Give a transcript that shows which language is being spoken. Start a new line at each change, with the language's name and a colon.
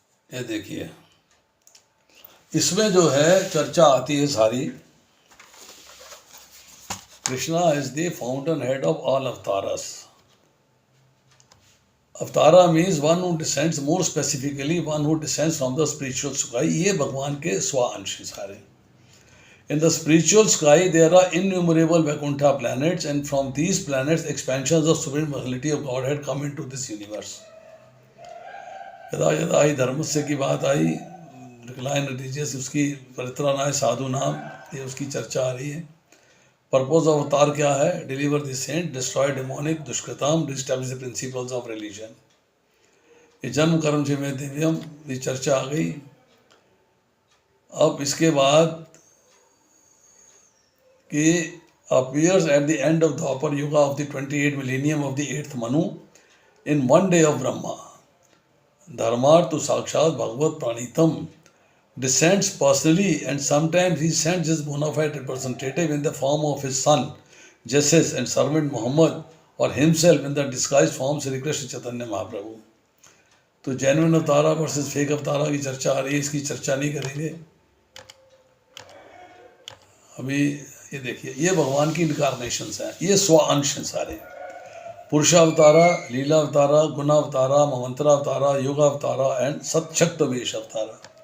Hindi: ये देखिए, इसमें जो है चर्चा आती है सारी।
English: Krishna is the fountain head of all avatars. Avatara means one who descends, more specifically one who descends from the spiritual sky.
Hindi: ये भगवान के स्व अंश हैं सारे।
English: In the spiritual sky, there are innumerable Vaikuntha planets, and from these planets, expansions of supreme personality of Godhead come into this universe.
Sanskrit: यदा यदा ही धर्मस्य
Hindi: की बात आई, डिक्लाइन रिलीजियस, उसकी परित्राणाय साधु नाम, ये उसकी चर्चा आ रही है।
English: purpose of avatar
Hindi: क्या है?
English: Deliver the saint, destroy demonic दुष्कृताम, reestablish the principles of religion.
Hindi: ये जन्म कर्म से में दिव्यम, ये चर्चा आ गई। अब इसके बाद कि
English: appears at the end of the Dwapar Yuga of the 28 millennium of the 8th Manu in one day of Brahma. Dharmartha Sakshat Bhagavat Pranitam descends personally, and sometimes he sends his bona fide representative in the form of his son Jesus and servant Muhammad, or himself in the disguised form Sri Krishna Chaitanya Mahaprabhu.
Hindi: तो genuine अवतारा versus fake अवतारा की चर्चा आ रही है, इसकी चर्चा नहीं करेंगे अभी। ये देखिए, ये भगवान की इनकारनेशंस हैं, ये स्व अंश हैं सारे। पुरुषावतारा, लीलावतारा, गुणावतारा, मंवंतरावतारा, योगावतारा एंड सतशक्तवेश अवतारा।